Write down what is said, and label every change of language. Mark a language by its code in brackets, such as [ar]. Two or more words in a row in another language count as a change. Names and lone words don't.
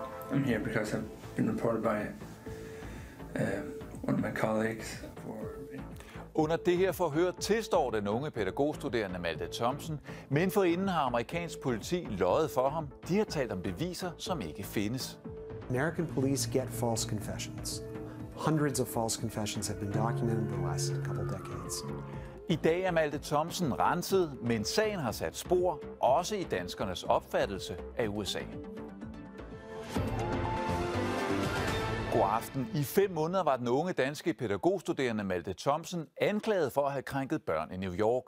[en] I'm here because I've been reported by one of my colleagues for... [da] Under det her forhør tilstår den unge pædagogstuderende Malte Thomsen, men forinden har amerikansk politi løjet for ham. De har talt om beviser, som ikke findes. [en] American police get false confessions. Hundreds of false confessions have been documented in the last couple decades. [da] I dag er Malte Thomsen renset, men sagen har sat spor, også i danskernes opfattelse af USA. God aften. I 5 måneder var den unge danske pædagogstuderende Malte Thomsen anklaget for at have krænket børn i New York.